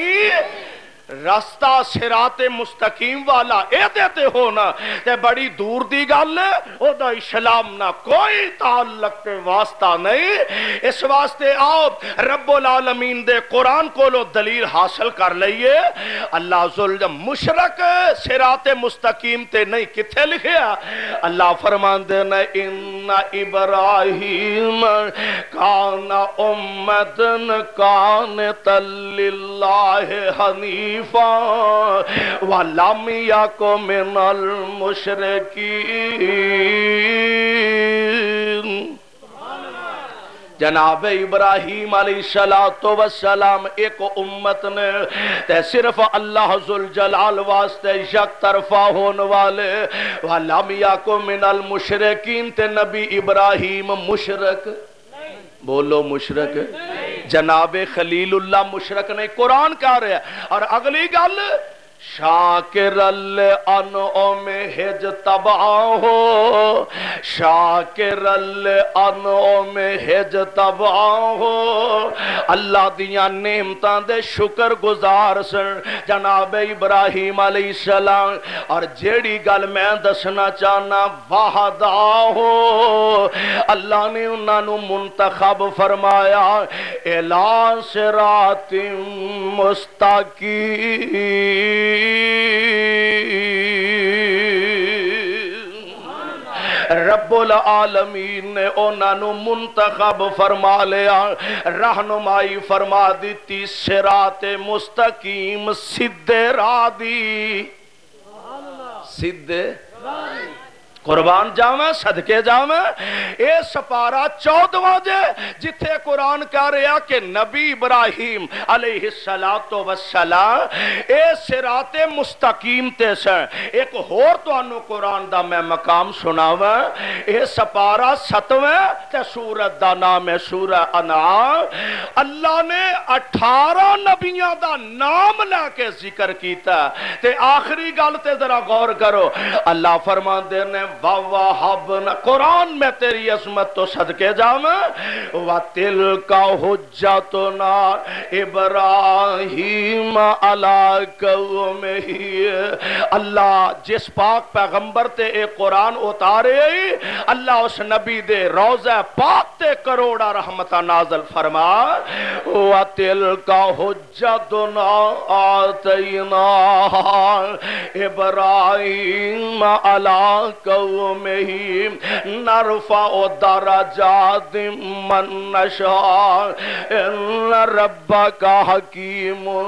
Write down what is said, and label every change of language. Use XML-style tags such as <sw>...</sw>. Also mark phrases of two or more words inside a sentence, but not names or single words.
<pa>راستہ صراط مستقیم والا اے دیتے ہونا تے بڑی دور دی گل او دا اسلام نہ کوئی تعلق تے واسطہ نہیں۔ اس واسطے آؤ رب العالمین دے قرآن کو لو دلیل حاصل کر لئیے۔ اللہ ذوالجلال مشرک صراط مستقیم تے نہیں کتھے لکھیا؟ اللہ فرمان دینا</pa> <ar>ان ابراہیم کان امتن قانتا للہ حنیفا وَلَمْ يَكُ مِنَ الْمُشْرِكِينَ۔</ar> <pa>جناب ابراہیم علیہ السلام ایک امت نے تے صرف اللہ ذوالجلال واسطے یک طرفہ ہونے والے،</pa> <ar>وَلَمْ يَكُ مِنَ الْمُشْرِكِينَ</ar> <pa>تے نبی ابراہیم مشرک، بولو مشرک، جناب خلیل اللہ مشرک نہیں، قرآن کہہ رہا ہے۔ اور اگلی گل</pa> <ar>شاکر الانعم اجتباہ شاکر الانعم اجتباہ</ar> <pa>اللہ دیاں نعمتاں دے شکر گزار سن جناب ابراہیم علیہ السلام اور جیڑی گل میں دسنا چاہنا وحدہ اللہ نے انہاں نو منتخب فرمایا</pa> <ar>الی صراط مستقیم</ar> <pa>رب العالمین نے انہاں نو منتخب فرما لیا رہنمائی فرما دیتی صراط مستقیم سیدھے راہ دی سیدھے قربان جاواں صدقے جاواں اے سپارہ 14واں جے جتھے قرآن کہہ رہا کہ نبی ابراہیم علیہ السلام اے صراط مستقیم تے سن ایک ہور تانوں قرآن دا میں مقام سناواں اے سپارہ 7واں تے سورت دا نام ہے سورہ انعام اللہ نے 18 نبیاں دا نام لے کے ذکر کیتا تے آخری گل تے ذرا غور کرو اللہ فرماندے نے وَوَحَبْنَا قرآن میں تیری عظمت تو صدقے</pa> <ar>جاواں وَتِلْكَ حُجَّتُنَا ابراہیم عَلَىٰ قَوْمِهِ</ar> <pa>اللہ جس پاک پیغمبر تے اے قرآن اتارے اللہ اس نبی دے روضہ پاک تے کروڑا رحمتہ نازل فرما</pa> <ar>وَتِلْكَ حُجَّتُنَا آتَيْنَاهَا ابراہیم عَلَىٰ قومه نرفع درجات من نشاء ان ربك حكيم</ar>